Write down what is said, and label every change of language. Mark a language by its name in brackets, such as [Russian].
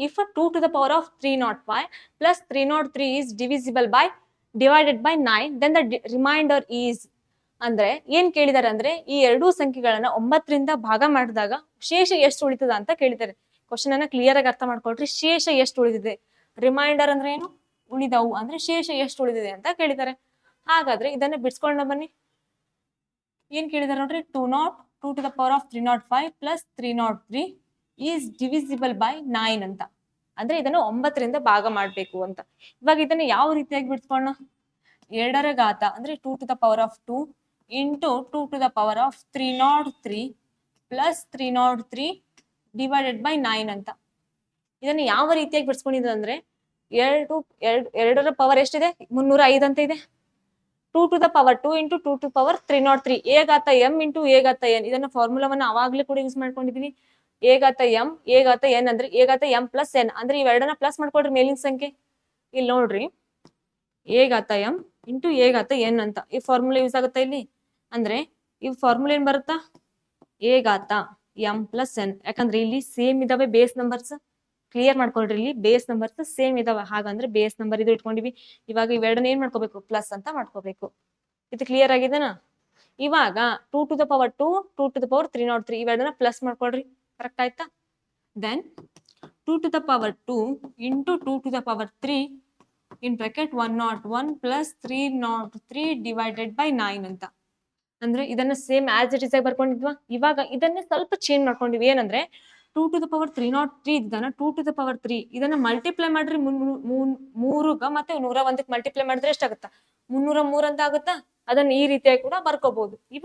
[English] If 2 to the power of 305 plus 303 is divisible by divided by 9 then the remainder is. [Kannada] ಅಂದ್ರೆ ಏನ್ ಕೇಳಿದಾರೆ ಅಂದ್ರೆ ಈ ಎರಡೂ ಸಂಖ್ಯೆಗಳನ್ನ 9ರಿಂದ ಭಾಗ ಮಾಡಿದಾಗ ಶೇಷ ಎಷ್ಟು ಉಳಿತದ ಅಂತ ಕೇಳಿದ್ದಾರೆ. ಕ್ವಶನ್ ಅನ್ನ ಕ್ಲಿಯರ್ ಆಗಿ ಅರ್ಥ ಮಾಡ್ಕೊಳ್ರಿ. ಶೇಷ ಎಷ್ಟು ಉಳಿದಿದೆ, ರಿಮೈಂಡರ್ ಅಂದ್ರೆ ಏನು ಉಳಿದವು ಅಂದ್ರೆ ಶೇಷ ಎಷ್ಟು ಉಳಿದಿದೆ ಅಂತ ಕೇಳಿದ್ದಾರೆ. ಹಾಗಾದ್ರೆ ಇದನ್ನ ಬಿಡ್ಸ್ಕೊಂಡ ಬನ್ನಿ. ಏನ್ ಕೇಳಿದಾರೆ ನೋಡ್ರಿ [English] 2 to the power of 305 plus 303 is divisible by 9 ಅಂತ. [Kannada] ಅಂದ್ರೆ ಇದನ್ನು 9ರಿಂದ ಭಾಗ ಮಾಡ್ಬೇಕು ಅಂತ. ಇವಾಗ ಇದನ್ನ ಯಾವ ರೀತಿಯಾಗಿ ಬಿಡ್ಸ್ಕೊಳ್ಳೋಣ? 2ರ ಘಾತ ಅಂದ್ರೆ [English] 2 to the power of 2 into 2 to the power of 303 plus 303 divided by 9 ಅಂತ. [Kannada] ಇದನ್ನ ಯಾವ ರೀತಿಯಾಗಿ ಬಿಡ್ಸ್ಕೊಂಡಿದ್ರು ಅಂದ್ರೆ 2ರ ಪವರ್ ಎಷ್ಟಿದೆ 305 ಅಂತ ಇದೆ. [English] 2 to the power 2 into 2 to the power 303 a ಘಾತ m into a ಘಾತ n. [Kannada] ಇದನ್ನ ಫಾರ್ಮುಲಾವನ್ನ ಅವಾಗ್ಲೇ ಕೂಡ ಯೂಸ್ ಮಾಡ್ಕೊಂಡಿದೀವಿ. a ಘಾತ m a ಘಾತ n ಅಂದ್ರೆ a ಘಾತ m ಪ್ಲಸ್ n ಅಂದ್ರೆ ಇವೆರಡನ್ನ ಪ್ಲಸ್ ಮಾಡ್ಕೊಳ್ರಿ ಮೇಲಿನ ಸಂಖ್ಯೆ. ಇಲ್ಲಿ ನೋಡ್ರಿ a ಘಾತ m into a ಘಾತ n ಅಂತ ಈ ಫಾರ್ಮುಲಾ ಯೂಸ್ ಆಗುತ್ತೆ ಇಲ್ಲಿ. ಅಂದ್ರೆ ಈ ಫಾರ್ಮುಲಾ ಏನ್ ಬರುತ್ತಾ a ಘಾತ m ಪ್ಲಸ್ n. ಯಾಕಂದ್ರೆ ಇಲ್ಲಿ ಸೇಮ್ ಇದಾವೆ ಬೇಸ್ ನಂಬರ್ಸ್. ಕ್ಲಿಯರ್ ಮಾಡ್ಕೊಳ್ರಿ, ಇಲ್ಲಿ ಬೇಸ್ ನಂಬರ್ಸ್ ಸೇಮ್ ಇದಾವೆ. ಹಾಗಂದ್ರೆ ಬೇಸ್ ನಂಬರ್ ಇದು ಇಟ್ಕೊಂಡಿವಿ. ಇವಾಗ ಇವೆರಡನ್ನ ಏನ್ ಮಾಡ್ಕೋಬೇಕು ಪ್ಲಸ್ ಅಂತ ಮಾಡ್ಕೋಬೇಕು. ಇದು ಕ್ಲಿಯರ್ ಆಗಿದೆನಾ? [English] ಇವಾಗ 2 to the power 2 2 to the power 303 [Kannada] ಇವೆರಡನ್ನ plus ಮಾಡ್ಕೊಳ್ರಿ. ಕರೆಕ್ಟ್ ಆಯ್ತಾ? [English] Then 2 to the power 2 into 2 to the power 3 in bracket 101 plus 303 divided by 9 ಅಂತ. [Kannada] ಅಂದ್ರೆ ಇದನ್ನ ಸೇಮ್ ಆಸ್ ಇಟ್ ಇಸ್ ಆಗಿ ಬರ್ಕೊಂಡಿದ್ವಾ. ಇವಾಗ ಇದನ್ನೇ ಸ್ವಲ್ಪ ಚೇಂಜ್ ಮಾಡ್ಕೊಂಡಿವಿ. ಏನಂದ್ರೆ 2 to the power 303 ಇದನ್ನ 2 to the power 3 ಇದನ್ನ ಮಲ್ಟಿಪ್ಲೈ ಮಾಡ್ರಿ 3ಗ ಮತ್ತೆ 101ಕ್ಕೆ ಮಲ್ಟಿಪ್ಲೈ ಮಾಡಿದ್ರೆ ಎಷ್ಟಾಗುತ್ತಾ 303 ಅಂತ ಆಗುತ್ತಾ. ಅದನ್ನ ಈ ರೀತಿಯಾಗಿ ಕೂಡ ಬರ್ಕೋಬಹುದು.